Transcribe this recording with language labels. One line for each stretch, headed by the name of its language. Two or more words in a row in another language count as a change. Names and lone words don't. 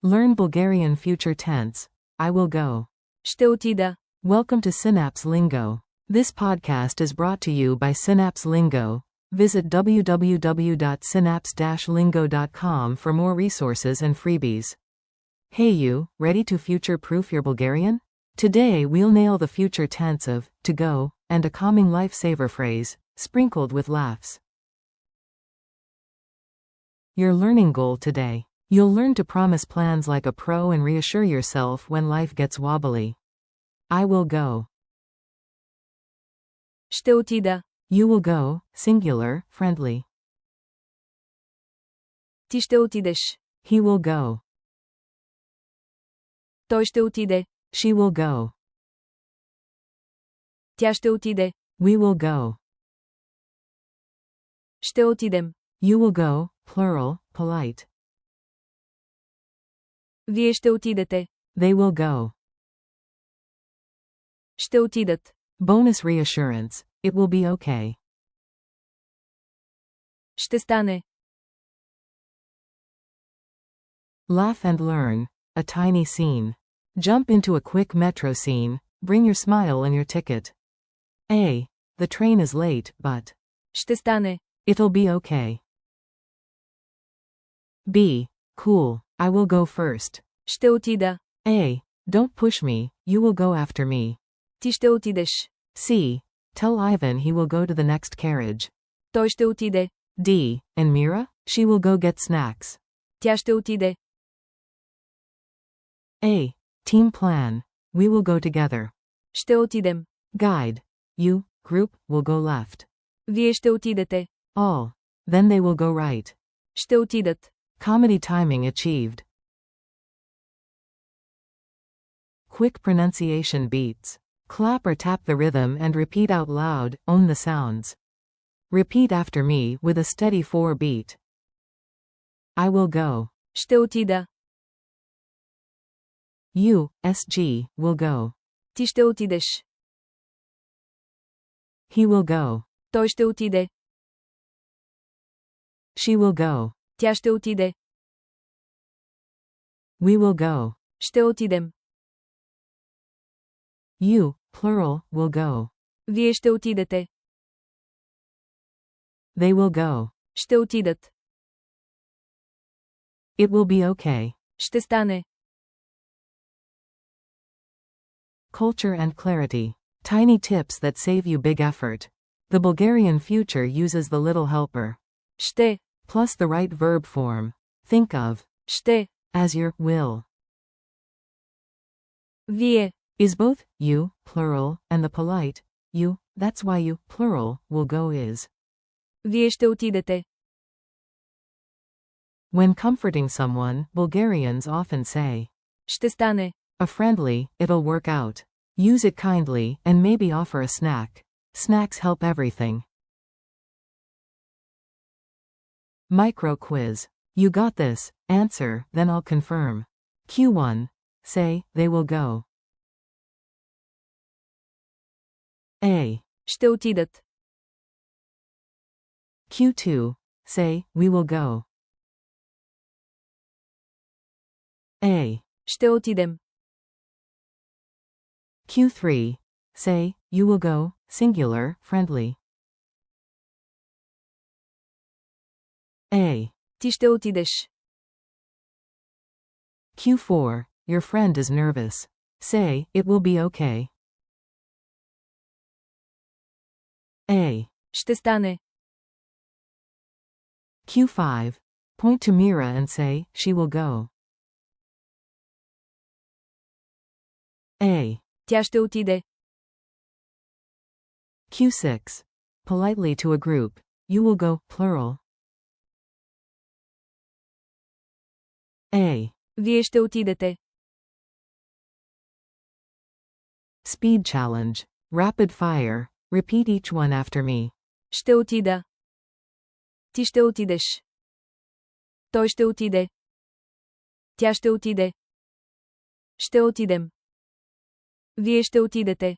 English: Learn Bulgarian future tense. I will go.
Bulgarian: Ще отида.
English: Welcome to Synapse Lingo. This podcast is brought to you by Synapse Lingo. Visit www.synapse-lingo.com for more resources and freebies. Hey you, ready to future-proof your Bulgarian? Today we'll nail the future tense of to go and a calming lifesaver phrase, sprinkled with laughs. Your learning goal today. You'll learn to promise plans like a pro and reassure yourself when life gets wobbly. I will go.
Bulgarian: Ще отида.
English: You will go, singular, friendly.
Bulgarian: Ти ще отидеш.
English: He will go.
Bulgarian: Той ще отиде.
English: She will go.
Bulgarian: Тя ще отиде.
English: We will go.
Bulgarian: Ще отидем.
English: You will go, plural, polite.
Bulgarian: Вие ще отидете.
English: They will go.
Bulgarian: Ще отидат.
English: Bonus reassurance. It will be okay.
Bulgarian: Ще стане.
English: Laugh and learn. A tiny scene. Jump into a quick metro scene. Bring your smile and your ticket. A. The train is late, but
Bulgarian: Ще стане.
English: it'll be okay. B. Cool. I will go first.
Bulgarian: Ще отида.
English: A. Don't push me, you will go after me.
Bulgarian: Ти ще отидеш.
English: C. Tell Ivan he will go to the next carriage.
Bulgarian: Той ще отиде.
English: D. And Mira? She will go get snacks.
Bulgarian: Тя ще отиде.
English: A. Team plan. We will go together.
Bulgarian: Ще отидем.
English: Guide. You, group, will go left.
Bulgarian: Вие ще отидете.
English: All. Then they will go right.
Bulgarian: Ще отидат.
English: Comedy timing achieved. Quick pronunciation beats. Clap or tap the rhythm and repeat out loud, own the sounds. Repeat after me with a steady 4 beat. I will go.
Bulgarian: Ще отида.
English: You, SG, will go.
Bulgarian: Ти ще отидеш.
English: He will go.
Bulgarian: Той ще отиде.
English: She will go.
Bulgarian: Тя ще отиде.
English: We will go.
Bulgarian: Ще отидем.
English: You, plural, will go.
Bulgarian: Вие ще отидете.
English: They will go.
Bulgarian: Ще отидат.
English: It will be okay.
Bulgarian: Ще стане.
English: Culture and clarity. Tiny tips that save you big effort. The Bulgarian future uses the little helper.
Bulgarian: Ще.
English: Plus the right verb form. Think of
Bulgarian: Ще.
English: as your will.
Bulgarian: Вие.
English: Is both you, plural, and the polite you, that's why you, plural, will go is.
Bulgarian: Вие ще отидете.
English: When comforting someone, Bulgarians often say,
Bulgarian: Ще стане.
English: a friendly, it'll work out. Use it kindly, and maybe offer a snack. Snacks help everything. Micro quiz. You got this. Answer, then I'll confirm. Q1. Say, they will go. A.
Bulgarian: Ще отидат.
English: Q2. Say, we will go. A.
Bulgarian: Ще отидем.
English: Q3. Say, you will go, singular, friendly. A.
Bulgarian: Ти ще отидеш.
English: Q4. Your friend is nervous. Say, it will be okay. A.
Bulgarian: Ще стане.
English: Q5. Point to Mira and say, she will go. A.
Bulgarian: Тя ще отиде.
English: Q6. Politely to a group. You will go, plural. A.
Bulgarian: Вие ще отидете.
English: Speed challenge. Rapid fire. Repeat each one after me.
Bulgarian: Ще отида. Ти ще отидеш. Той ще отиде. Тя ще отиде. Ще отидем. Вие ще отидете.